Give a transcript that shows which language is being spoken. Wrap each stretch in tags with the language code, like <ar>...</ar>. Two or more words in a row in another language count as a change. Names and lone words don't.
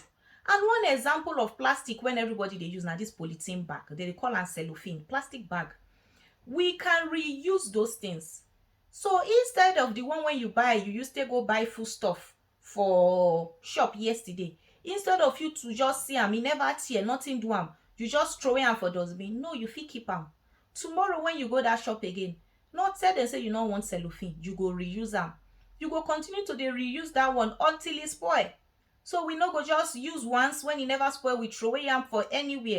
<pcm>And one example of plastic when everybody dey use na this polythene bag. They dey call am cellophane, plastic bag. We can reuse those things. So instead of the one when you buy, you used to go buy food stuff for shop yesterday, instead of you to just see am, e never tear, nothing do am, you just throw am for dustbin. No, you fit keep am. Tomorrow when you go that shop again, not tell them say you no want cellophane, you go reuse am. You go continue to dey reuse that one until e spoil. So we no go just use once, when e never spoil, we throw am for anywhere.</pcm>